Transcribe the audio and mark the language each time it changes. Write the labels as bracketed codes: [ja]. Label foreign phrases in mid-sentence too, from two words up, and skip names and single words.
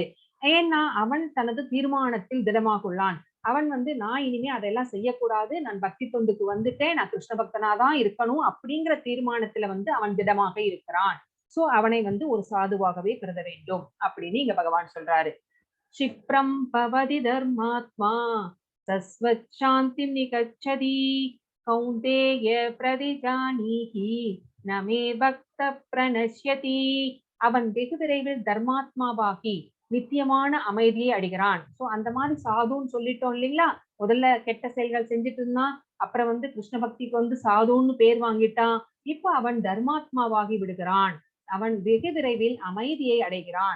[ta] ஏன்னா அவன் தனது தீர்மானத்தில் திடமாகுள்ளான். அவன் வந்து நான் இனிமே அதெல்லாம் செய்யக்கூடாது, நான் பக்தி தொண்டுக்கு வந்துட்டேன், நான் கிருஷ்ண பக்தனாதான் இருக்கணும் அப்படிங்கிற தீர்மானத்துல வந்து அவன் திடமாக இருக்கிறான். சோ அவனை வந்து ஒரு சாதுவாகவே கருத வேண்டும் அப்படின்னு இங்க பகவான் சொல்றாரு. [sa] क्षिप्रं भवति धर्मात्मा सस्वत् शान्तिं निगच्छति कौन्तेय प्रतिजानीहि न मे भक्त प्रणश्यति. [ta] அவன் வெகு விரைவில் தர்மாத்மாவாகி நித்தியமான அமைதியை அடைகிறான். சோ அந்த மாதிரி சாதுன்னு சொல்லிட்டோம் இல்லைங்களா. முதல்ல கெட்ட செயல்கள் செஞ்சுட்டு இருந்தான், அப்புறம் வந்து கிருஷ்ண பக்திக்கு வந்து சாதுன்னு பேர் வாங்கிட்டான். இப்ப அவன் தர்மாத்மாவாகி விடுகிறான். அவன் வெகு விரைவில் அமைதியை அடைகிறான்.